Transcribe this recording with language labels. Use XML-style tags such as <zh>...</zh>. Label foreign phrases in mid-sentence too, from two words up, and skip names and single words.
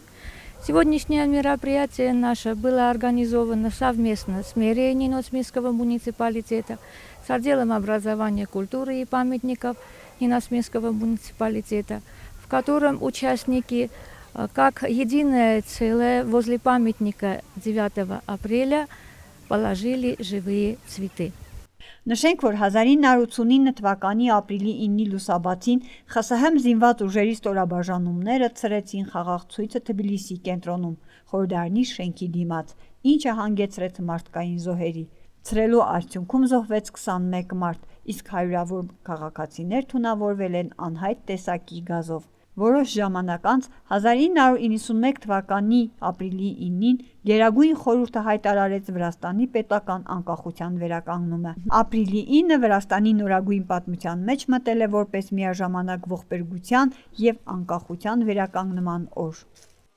<ru>Сегодняшнее мероприятие наше было организовано совместно с мэрией Ниносминского муниципалитета, с отделом образования, культуры и памятников Ниносминского муниципалитета, в котором участники как единое целое возле памятника 9 апреля положили живые цветы.</ru> <hy>Նշենք, որ 1989 թվականի ապրիլի 9-ի լուսաբացին ԽՍՀՄ զինված ուժերի ստորաբաժանումները ցրեցին խաղաղ ցույցը Թբիլիսի կենտրոնում, խորհրդարանի շենքի դիմաց, ինչը հանգեցրեց մարդկային զոհերի։ Ցրելու արդյունքում զոհվեց 21 մարդ, իսկ հարյուրավոր քաղաքացիներ թունավորվել են անհայտ տեսակի գազով։ Որոշ ժամանակ անց 1991 թվականի ապրիլի 9-ին Գերագույն խորհուրդը հայտարարեց Վրաստանի պետական անկախության վերականգնումը։ Ապրիլի 9-ը Վրաստանի նորագույն պատմության մեջ մտել է որպես միաժամանակ ողբերգության և անկախության վերականգնման օր։</hy>